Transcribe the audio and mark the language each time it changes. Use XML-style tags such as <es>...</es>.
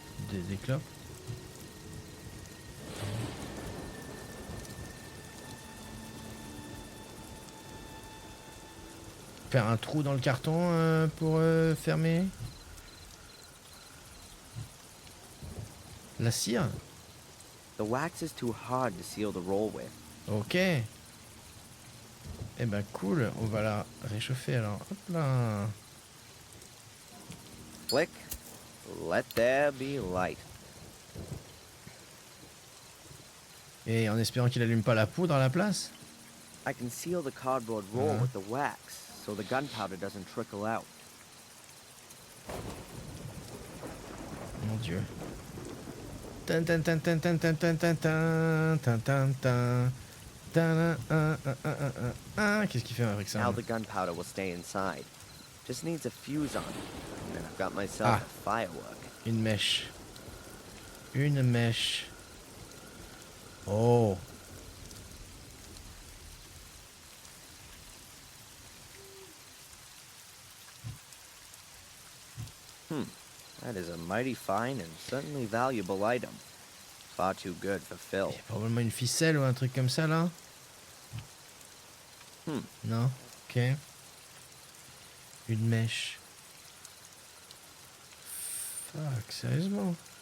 <fr>Des clopes? Faire un trou dans le carton pour fermer. La cire?</fr> <en>The wax is too hard to seal the roll with.</en> <fr>Ok. Eh ben cool, on va la réchauffer alors. Hop là.</fr> <en>Flick, let there be light.</en> <fr>Et en espérant qu'il allume pas la poudre à la place.</fr> <en>I can seal the cardboard roll with the wax, so the gunpowder doesn't trickle out. Mon dieu. Tan tan tan tan tan tan tan tan tan tan tan tan.</en> <fr>Qu'est-ce qu'il fait avec ça?</fr> <en>Now the gunpowder will stay inside. Just needs a fuse on it, and then I've got myself a firework.</en> <fr>Une mèche. Une mèche. Oh.</fr> <en>That is a mighty fine and certainly valuable item. Far too good for Phil.</en> <fr>Il y a probablement une ficelle ou un truc comme ça là. Non? Ok. Une mèche. Fuck, sérieusement?</fr>